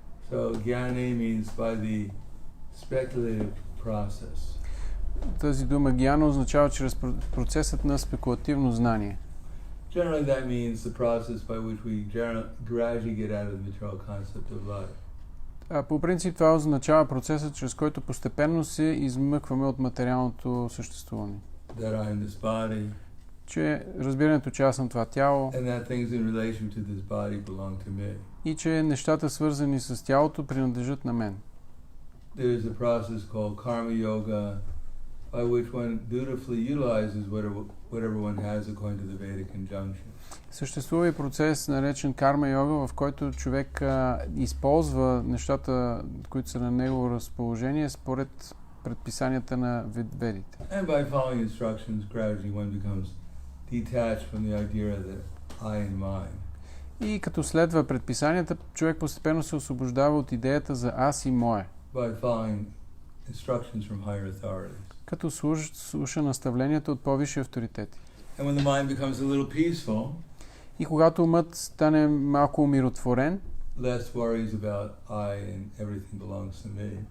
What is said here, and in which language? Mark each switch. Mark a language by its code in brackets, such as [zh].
[en] So Gyane means by the speculative process. [bg] Тази дума гьяна означава чрез процесът на спекулативно знание. [en] Generally that means the process by which we gradually get out of the material concept of life. [bg] По принцип това означава процесът, чрез който постепенно се измъкваме от материалното съществуване. [en] That I am this body. [bg] Че разбирането, че аз съм това тяло. [en] And that things in relation to this body belong to me. [bg] И че нещата свързани с тялото принадлежат на мен. [en] There is a process called karma yoga by which one dutifully utilizes whatever one has according to the Vedic injunction. [bg] Съществува и процес, наречен карма йога, в който човек използва нещата, които са на негово разположение, според предписанията на ведите. [en] And by following instructions, gradually one becomes detached from the idea that I and mine. [bg] И като следва предписанията, човек постепенно се освобождава от идеята за аз и мое. [en] By following instructions from higher authorities. [bg] като слуша наставленията от по-висши авторитети. [en] And when the mind becomes a little peaceful, [bg] И когато умът стане малко умиротворен, [en] less worries about I and everything belongs to me.